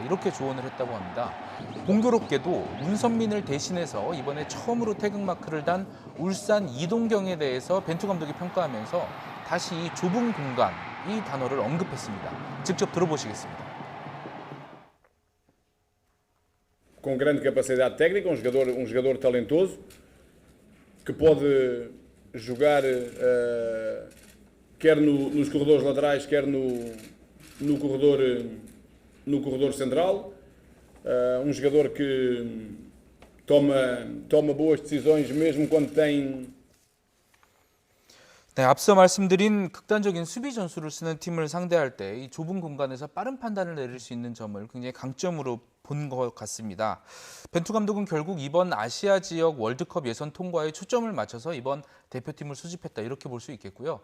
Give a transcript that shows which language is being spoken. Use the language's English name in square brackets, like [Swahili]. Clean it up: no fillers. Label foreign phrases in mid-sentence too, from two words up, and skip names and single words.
[Korean] 이렇게 조언을 했다고 합니다. 공교롭게도 문선민을 대신해서 이번에 처음으로 태극마크를 단 울산 이동경에 대해서 벤투 감독이 평가하면서 다시 이 좁은 공간, 이 단어를 언급했습니다. 직접 들어보시겠습니다. [Portuguese] com grande capacidade técnica, um jogador talentoso, que pode jogar quer nos corredores laterais, quer no corredor central. Um jogador que toma boas decisões mesmo quando tem. [Korean] 네, 앞서 말씀드린 극단적인 수비 전술을 쓰는 팀을 상대할 때 이 좁은 공간에서 빠른 판단을 내릴 수 있는 점을 굉장히 강점으로 본 것 같습니다. 벤투 감독은 결국 이번 아시아 지역 월드컵 예선 통과에 초점을 맞춰서 이번 대표팀을 수집했다 이렇게 볼 수 있겠고요.